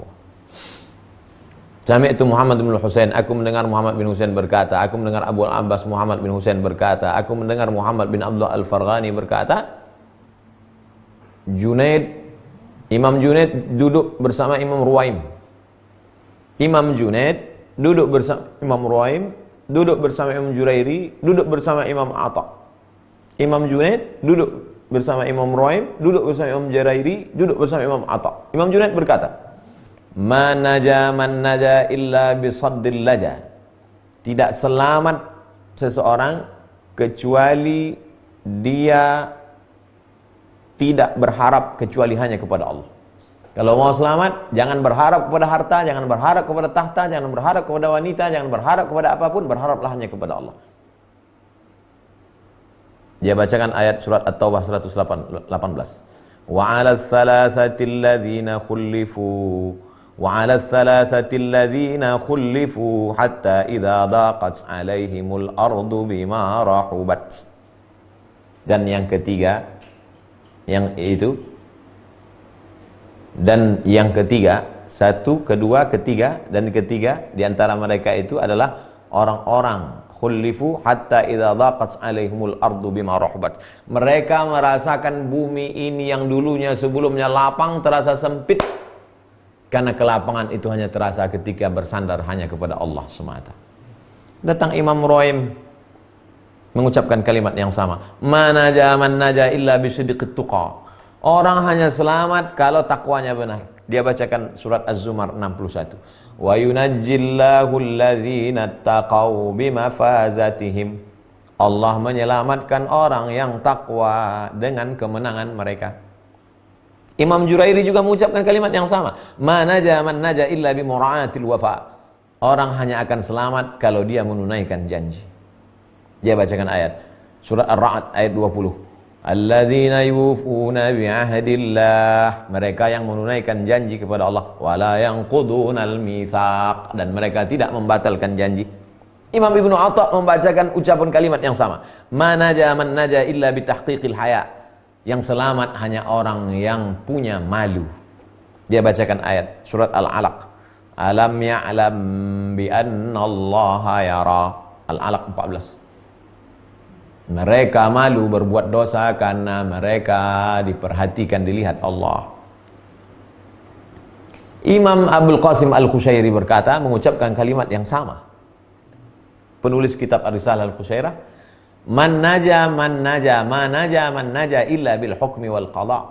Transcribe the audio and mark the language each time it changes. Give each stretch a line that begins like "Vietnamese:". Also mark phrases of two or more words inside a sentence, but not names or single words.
Indonesian: Sami'tu Muhammad bin Husain, aku mendengar Muhammad bin Husain berkata, aku mendengar Abu Abbas Muhammad bin Husain berkata, aku mendengar Muhammad bin Abdullah Al-Farghani berkata, Imam Junaid duduk bersama Imam Ruwaim. Imam Junaid duduk bersama Imam Ruwaim, duduk bersama Imam Jurairi, duduk bersama Imam Atha. Imam Junaid duduk bersama Imam Ruwaim, duduk bersama Imam Jurairi, duduk bersama Imam Atha. Imam Junaid berkata,
Arabic: من نجا إلا بصدق اللجا,
Indonesian: tidak selamat seseorang kecuali dia tidak berharap kecuali hanya kepada Allah. Kalau mau selamat, jangan berharap kepada harta, jangan berharap kepada tahta, jangan berharap kepada wanita, jangan berharap kepada apapun, berharaplah hanya kepada Allah. Dia bacakan ayat surat At-Taubah 118.
Arabic: وعلى الثلاثة الذين خلفوا وعلى الثلاثة الذين خلفوا حتى إذا ضاقت عليهم الأرض بما رحبت.
Indonesian: Dan yang ketiga, satu, kedua, ketiga, dan ketiga di antara mereka itu adalah orang-orang
Arabic: خلفوا حتى إذا ضاقت عليهم الأرض بما رحبت.
Indonesian: Mereka merasakan bumi ini yang dulunya sebelumnya lapang terasa sempit. Karena kelapangan itu hanya terasa ketika bersandar hanya kepada Allah semata. Datang Imam Ruwaim mengucapkan kalimat yang sama.
Arabic: ما نجا من نجا إلا بصدق التقى.
Indonesian: Orang hanya selamat kalau takwanya benar. Dia bacakan surat Az-Zumar 61.
Arabic: وينجي الله الذين اتقوا بمفازتهم.
Indonesian: Allah menyelamatkan orang yang takwa dengan kemenangan mereka. Imam Jurairi juga mengucapkan kalimat yang sama.
Arabic: ما نجا من نجا إلا بمراعاة الوفا.
Indonesian: Orang hanya akan selamat kalau dia menunaikan janji. Dia bacakan ayat surat Ar-Ra'd ayat 20.
Arabic: الذين يوفون بعهد الله.
Indonesian: Mereka yang menunaikan janji kepada Allah.
Arabic: ولا ينقضون الميثاق.
Indonesian: Dan mereka tidak membatalkan janji. Imam Ibnu Atha membacakan ucapan kalimat yang sama.
Arabic: ما نجا من نجا إلا بتحقيق الحيا.
Indonesian: Yang selamat hanya orang yang punya malu. Dia bacakan ayat surat Al-Alaq.
Arabic: ألم يعلم بأن الله يرى.
Indonesian: Al-Alaq 14. Mereka malu berbuat dosa karena mereka diperhatikan, dilihat Allah. Imam Abdul Qasim Al-Qushairi berkata, mengucapkan kalimat yang sama. Penulis kitab Ar-Risalah Al-Qushairah,
Arabic: من نجا من نجا ما نجا من نجا إلا بالحكم والقضاء.